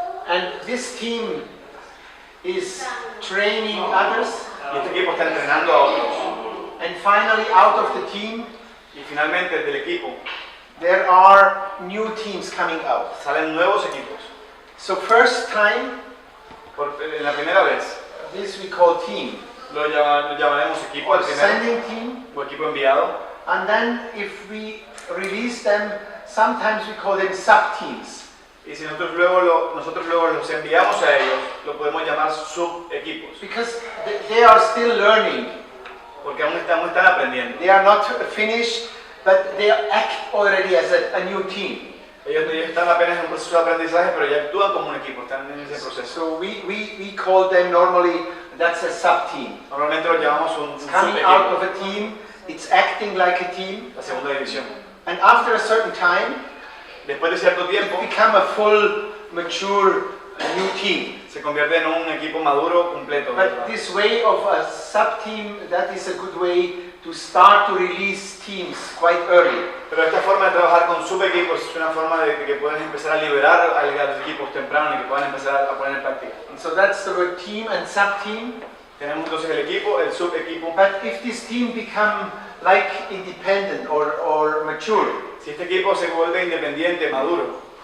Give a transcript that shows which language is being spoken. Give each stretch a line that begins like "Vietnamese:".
English: and this team is training others,
Spanish: y este equipo está entrenando a otros,
English: and finally out of the team
Spanish: y finalmente del equipo
English: there are new teams coming out.
Spanish: salen nuevos equipos.
English: So first time,
Spanish: En la primera vez
English: this we call team,
Spanish: lo llamaremos equipo
English: or
Spanish: al primero,
English: sending team,
Spanish: o equipo enviado.
English: and then if we release them, sometimes we call them sub-teams.
Spanish: Y si nosotros luego los enviamos a ellos, lo podemos llamar subequipos,
English: Because they are still learning.
Spanish: porque aún están aprendiendo.
English: They are not finished, but they act already as a new team.
Spanish: Ellos están apenas en un proceso de aprendizaje, pero ya actúan como un equipo, están en ese proceso.
English: So we call them normally, that's a sub-team.
Spanish: Normalmente lo llamamos un
English: It's coming out
Spanish: subequipo,
English: of a team, it's acting like a team,
Spanish: la segunda división.
English: and after a certain time,
Spanish: Después de cierto tiempo,
English: it become a full, mature, new team.
Spanish: se convierte en un equipo maduro completo.
English: But this way of a sub-team, that is a good way to start to release teams quite early.
Spanish: Pero esta forma de trabajar con subequipos es una forma de que puedan empezar a liberar a los equipos temprano y que puedan empezar a poner en práctica.
English: And so that's the word team and sub-team.
Spanish: Tenemos entonces el equipo, el subequipo.
English: But if this team become like independent or mature,
Spanish: Si este equipo se vuelve independiente, maduro,